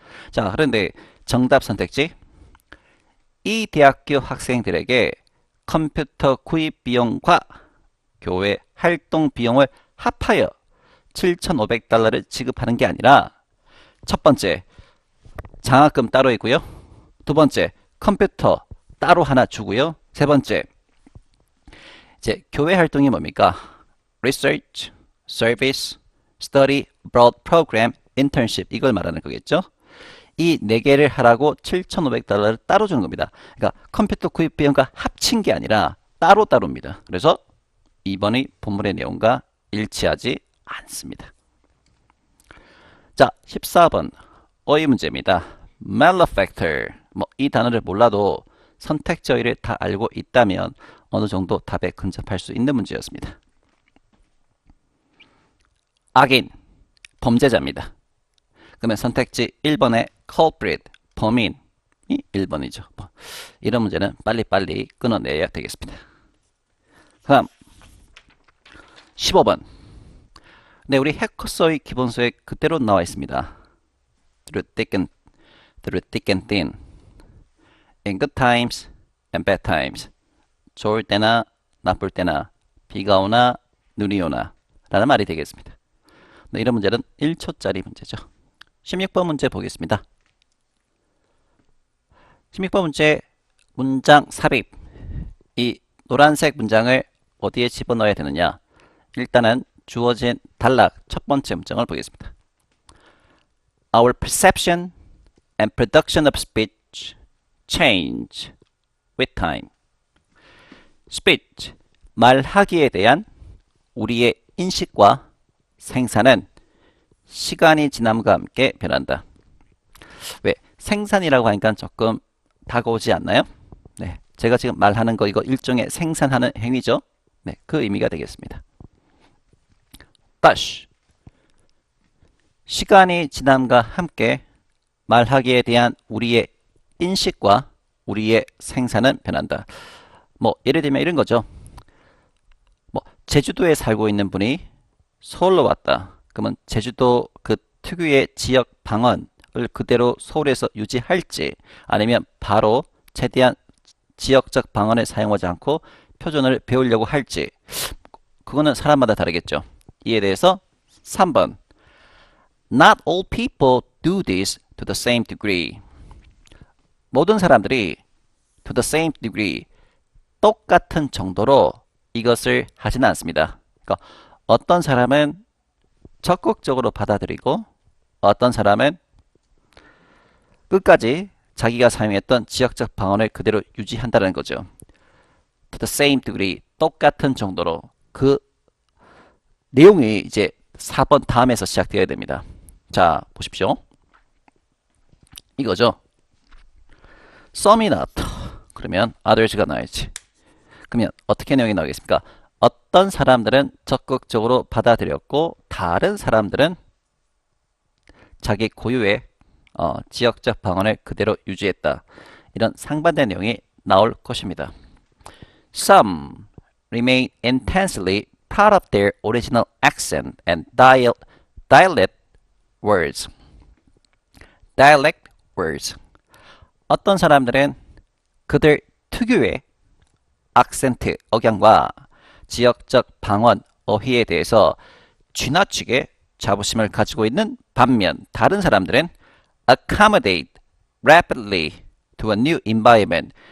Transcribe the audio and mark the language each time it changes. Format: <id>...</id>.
<ko>자, 그런데 정답 선택지. 이 대학교 학생들에게 컴퓨터 구입 비용과 교회 활동 비용을 합하여 7,500달러를 지급하는 게 아니라 첫 번째, 장학금 따로 있고요. 두 번째, 컴퓨터 따로 하나 주고요. 세 번째, 이제 교회 활동이 뭡니까?</ko> <en>Research, Service, Study, Abroad Program, Internship</en> <ko>이걸 말하는 거겠죠? 이 네 개를 하라고 7,500달러를 따로 주는 겁니다. 그러니까 컴퓨터 구입 비용과 합친 게 아니라 따로따로입니다. 그래서 2번의 본문의 내용과 일치하지 않습니다. 자, 14번 어휘 문제입니다. malefactor. 이 단어를 몰라도 선택지 어휘를 다 알고 있다면 어느 정도 답에 근접할 수 있는 문제였습니다. 악인, 범죄자입니다. 그러면 선택지 1번의 culprit, 범인이 1번이죠. 이런 문제는 빨리빨리 끊어내야 되겠습니다. 다음 15번. 네, 우리 해커서의 기본소에 그대로 나와 있습니다.</ko> <en>Through thick and thin, in good times and bad times.</en> <ko>좋을 때나 나쁠 때나 비가 오나 눈이 오나 라는 말이 되겠습니다. 네, 이런 문제는 1초짜리 문제죠. 16번 문제 보겠습니다. 16번 문제 문장 삽입. 이 노란색 문장을 어디에 집어넣어야 되느냐. 일단은 주어진 단락 첫 번째 문장을 보겠습니다.</ko> <en>Our perception and production of speech change with time.</en> <ko>speech, 말하기에 대한 우리의 인식과 생산은 시간이 지남과 함께 변한다. 왜? 생산이라고 하니까 조금 다가오지 않나요? 네, 제가 지금 말하는 거 이거 일종의 생산하는 행위죠. 네, 그 의미가 되겠습니다. 다시 시간이 지남과 함께 말하기에 대한 우리의 인식과 우리의 생산은 변한다. 예를 들면 이런 거죠. 제주도에 살고 있는 분이 서울로 왔다. 그러면 제주도 그 특유의 지역 방언을 그대로 서울에서 유지할지 아니면 바로 최대한 지역적 방언을 사용하지 않고 표준어를 배우려고 할지 그거는 사람마다 다르겠죠. 이에 대해서 3번</ko> <en>Not all people do this to the same degree.</en> <ko>모든 사람들이</ko> <en>to the same degree</en> <ko>똑같은 정도로 이것을 하지는 않습니다. 그러니까 어떤 사람은 적극적으로 받아들이고 어떤 사람은 끝까지 자기가 사용했던 지역적 방언을 그대로 유지한다는 거죠.</ko> <en>To the same degree,</en> <ko>똑같은 정도로. 그 내용이 이제 4번 다음에서 시작되어야 됩니다. 자, 보십시오. 이거죠.</ko> <en>Some not.</en> <ko>그러면 others가 나와야지. 그러면 어떻게 내용이 나오겠습니까? 어떤 사람들은 적극적으로 받아들였고 다른 사람들은 자기 고유의 지역적 방언을 그대로 유지했다. 이런 상반된 내용이 나올 것입니다.</ko> <en>Some remain intensely proud of their original accent and dialect words. dialect words.</en> <ko>어떤 사람들은 그들 특유의 악센트, 억양과 지역적 방언, 어휘에 대해서 지나치게 자부심을 가지고 있는 반면 다른 사람들은</ko> <en>accommodate rapidly to a new environment.</en>